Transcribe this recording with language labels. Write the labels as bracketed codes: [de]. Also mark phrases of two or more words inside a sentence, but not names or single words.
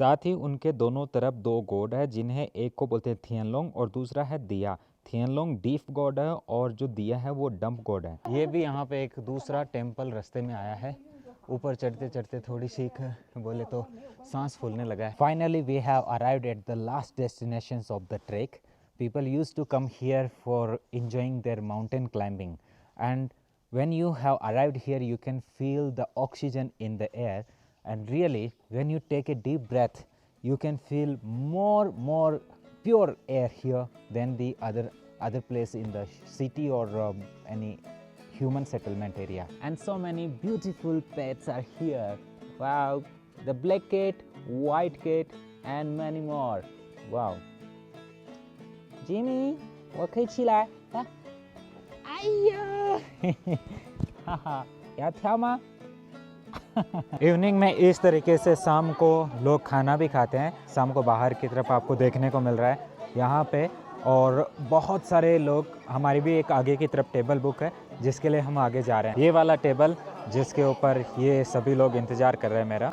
[hi] साथ ही उनके दोनों तरफ दो गॉड है, जिन्हें एक को बोलते हैं थियनलोंग और दूसरा है दिया। थियनलोंग [en] deaf god [hi] है और जो दिया है वो [en] dump god [hi] है। ये भी यहाँ पे एक दूसरा टेम्पल रास्ते में आया है। ऊपर चढ़ते चढ़ते थोड़ी सी बोले तो सांस फूलने लगा है। [en] Finally we have arrived at the last destinations of the trek. People used to come here for enjoying their mountain climbing, and when you have arrived here you can feel the oxygen in the air, and really when you take a deep breath you can feel more pure air here than the other place in the city or any human settlement area. And so many beautiful pets are here. Wow, the black cat, white cat and many more. [zh] Wow. Jimmy, 我可以起来啊？哎呀，哈哈，要跳吗？ [hi] इवनिंग में इस तरीके से शाम को लोग खाना भी खाते हैं। शाम को बाहर की तरफ आपको देखने को मिल रहा है यहाँ पे, और बहुत सारे लोग। हमारी भी एक आगे की तरफ टेबल बुक है जिसके लिए हम आगे जा रहे हैं। ये वाला टेबल जिसके ऊपर ये सभी लोग इंतजार कर रहे हैं मेरा।